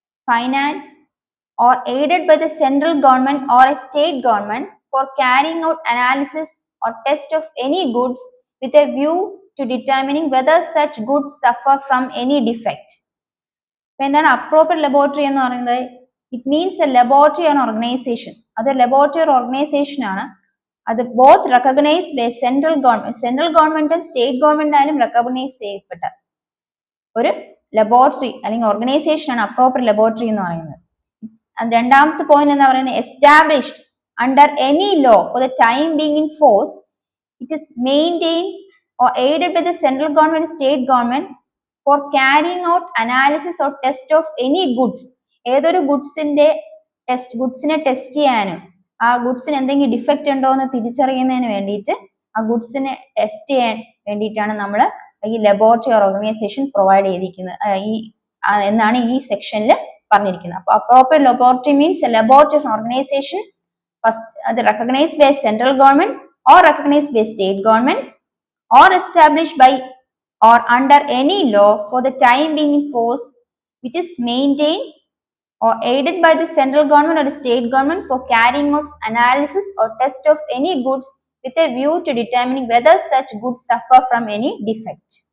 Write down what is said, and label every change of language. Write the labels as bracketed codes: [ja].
[en] financed or aided by the central government or a state government for carrying out analysis or test of any goods with a view to determining whether such goods suffer from any defect. [ml] എന്താണ് appropriate laboratory എന്ന് പറയുന്നത്? [en] It means a laboratory and organisation. [ml] അത് laboratory ഒരു organisation ആണ്. അത് both recognised by central ഗവൺമെന്റും state government ആയാലും recognise ചെയ്യപ്പെട്ട ഒരു ലബോറട്ടറി അല്ലെങ്കിൽ ഓർഗനൈസേഷൻ ആണ് അപ്രോപ്രിയേറ്റ് ലബോറട്ടറി എന്ന് പറയുന്നത്. രണ്ടാമത്തെ പോയിന്റ് എന്താ പറയുന്നത്? [en] Established under any law for the time being in force, it is maintained or aided by the central government, state government for carrying out analysis or test of any goods. [ml] ഏതൊരു ഗുഡ്സിനെ test ചെയ്യാനും ആ ഗുഡ്സിന് എന്തെങ്കിലും defect ഉണ്ടോ എന്ന് തിരിച്ചറിയുന്നതിന് വേണ്ടിയിട്ട് ആ ഗുഡ്സിനെ test ചെയ്യാൻ വേണ്ടിയിട്ടാണ് നമ്മൾ ഈ ലബോറട്ടറി ഓർഗനൈസേഷൻ പ്രൊവൈഡ് ചെയ്തിരിക്കുന്നത് എന്നാണ് ഈ സെക്ഷനിൽ പറഞ്ഞിരിക്കുന്നത്. [en] അപ്പോൾ appropriate laboratory means a laboratory organisation first recognized by central government or recognized by state government or established by or under any law for the time being in force, which is maintained or aided by the central government or the state government for carrying out analysis or test of any goods with a view to determining whether such goods suffer from any defect.